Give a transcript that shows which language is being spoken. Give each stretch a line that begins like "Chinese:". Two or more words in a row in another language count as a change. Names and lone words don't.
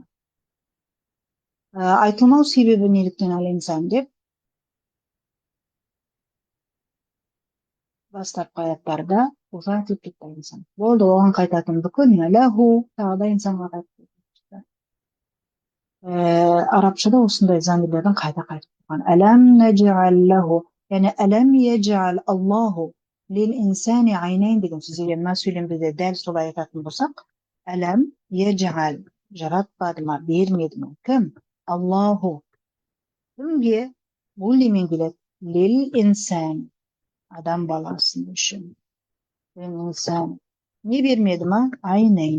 Kazakh: Айтылмау себебі неліктен әл-инсан деп бастапқы аяттарда уже айтылып кетті инсан. Болды, оған қайтатын бүкіл ләху тағы да инсанға қайтып. Арабшада осындай замирлердің қайта тұрған.
Arabic: ألم نجعل له, яғни ألم يجعل الله للإنسان عينين
Kazakh: деген сөз. Егер мына сөйлемде дәл солай айтатын болсақ,
Arabic: ألم يجعل
Kazakh: жаратпады ма, бермеді ме? Кім? Аллаху. Кімге? Бұл немен келеді?
Arabic: للإنسان.
Kazakh: Адам баласының үшін. Инсан. Не бермеді ма? Айнайн.